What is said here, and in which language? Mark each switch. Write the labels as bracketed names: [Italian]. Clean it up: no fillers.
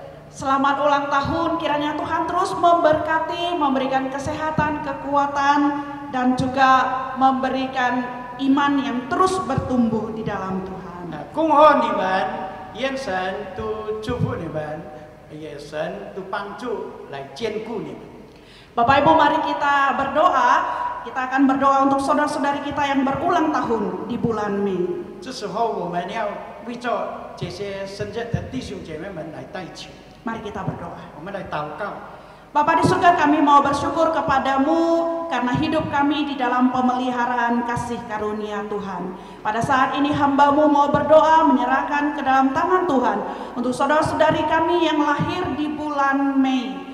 [Indonesian] Selamat ulang tahun, kiranya Tuhan terus memberkati, memberikan kesehatan, kekuatan, dan juga memberikan iman yang terus bertumbuh di dalam Tuhan. [Chinese] 恭贺你们，愿神都祝福你们，也神都帮助来兼顾你们。 [Indonesian] Bapak Ibu, mari kita berdoa. Kita akan berdoa untuk saudara-saudari kita yang berulang tahun di bulan Mei. [Chinese] 这时候我们要为着这些生日的弟兄姐妹们来代求， [Indonesian] Mari kita berdoa. [Chinese] 我们来祷告。 [Indonesian] Bapa di surga, kami mau bersyukur kepadamu karena hidup kami di dalam pemeliharaan kasih karunia Tuhan. Pada saat ini hamba-Mu mau berdoa menyerahkan ke dalam tangan Tuhan untuk saudara-saudari kami yang lahir di bulan Mei.